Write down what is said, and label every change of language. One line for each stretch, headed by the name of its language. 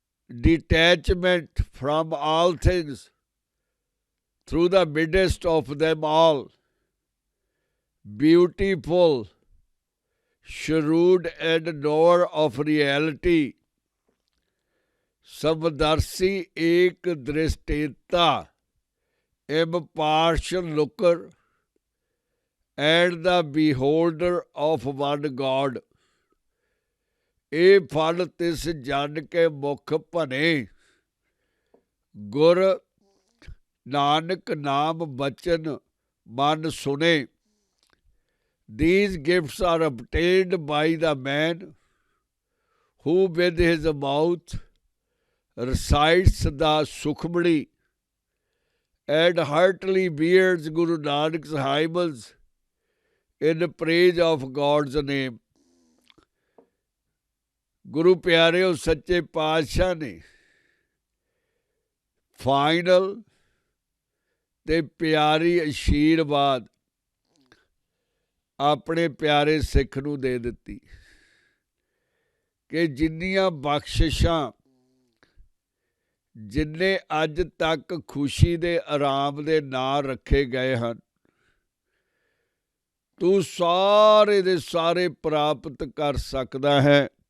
English: detachment from all things through the midst of them all, beautiful, shrewd and knower of reality,
Punjabi: samdarsi ek drishteta,
English: impartial looker, and the beholder of one God।
Punjabi: ਇਹ ਫਲ ਤਿਸ ਜਨ ਕੇ ਮੁਖ ਭਨੇ, ਗੁਰ ਨਾਨਕ ਨਾਮ ਬਚਨ ਮਨ ਸੁਨੇ।
English: These gifts are obtained by the man who with his mouth recites the Sukhmani and heartily bears Guru Nanak's hymns in praise of God's name।
Punjabi: ਗੁਰੂ ਪਿਆਰਿਓ, ਸੱਚੇ ਪਾਤਸ਼ਾਹ ਨੇ ਫਾਈਨਲ ਤੇ ਪਿਆਰੀ ਅਸ਼ੀਰਵਾਦ ਆਪਣੇ ਪਿਆਰੇ ਸਿੱਖ ਨੂੰ ਦੇ ਦਿੱਤੀ ਕਿ ਜਿੰਨੀਆਂ ਬਖਸ਼ਿਸ਼ਾਂ, ਜਿੰਨੇ ਅੱਜ ਤੱਕ ਖੁਸ਼ੀ ਦੇ ਆਰਾਮ ਦੇ ਨਾਂ ਰੱਖੇ ਗਏ ਹਨ, ਤੂੰ ਸਾਰੇ ਦੇ ਸਾਰੇ ਪ੍ਰਾਪਤ ਕਰ ਸਕਦਾ ਹੈ।